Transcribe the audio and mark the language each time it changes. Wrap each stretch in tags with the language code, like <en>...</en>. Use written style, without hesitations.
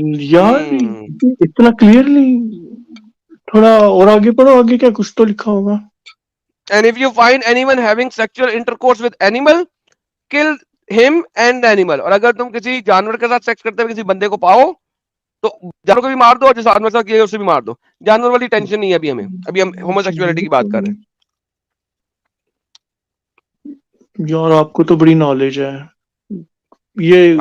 <ur>یار اتنا کلیئرلی, تھوڑا اور آگے پڑھو, آگے کیا کچھ تو لکھا ہوگا.</ur> <en>And if you find anyone having sexual intercourse with animal, kill him and the animal.</en> <ur>اور اگر تم کسی جانور کے ساتھ سیکس کرتے ہوئے کسی بندے کو پاؤ تو جانور کو بھی مار دو, اور جس آدمی کے ساتھ کیا اسے بھی مار دو. جانور والی ٹینشن نہیں ہے ابھی ہمیں, ابھی ہم ہوموسیکسولیٹی کی بات کر رہے ہیں. یار آپ کو تو بڑی نالج ہے. یہ</ur>